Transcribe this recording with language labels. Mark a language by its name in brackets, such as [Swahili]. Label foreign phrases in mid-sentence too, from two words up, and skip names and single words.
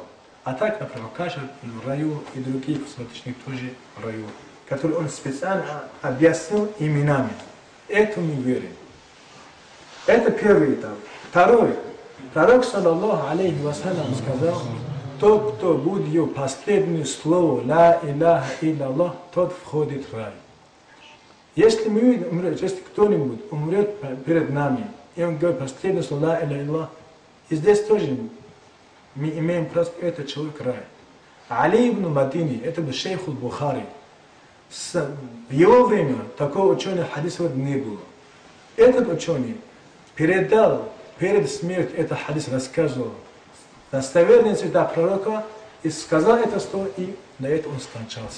[Russian] А так, например, каждый в раю и другие посвященные тоже в раю, которые он специально объяснил именами. Это мы верим. Это первый этап. Второй. Пророк, [Arabic] صلى الله عليه وسلم, [Russian] сказал, тот, кто будет его последнее слово, [Arabic] لا إله إلا, [Russian] тот входит в рай. Если мы умрем, если кто-нибудь умрет перед нами, и он говорит последнее слово, [Arabic] لا إله إلا, [Russian] и здесь тоже мы имеем право, это человек рай. Али ибн Мадини, это был шейх аль-Бухари. В его время такого ученого хадиса не было. Этот ученый передал перед смертью этот хадис, рассказывал достоверные цвета пророка и сказал это слово, и на это он скончался.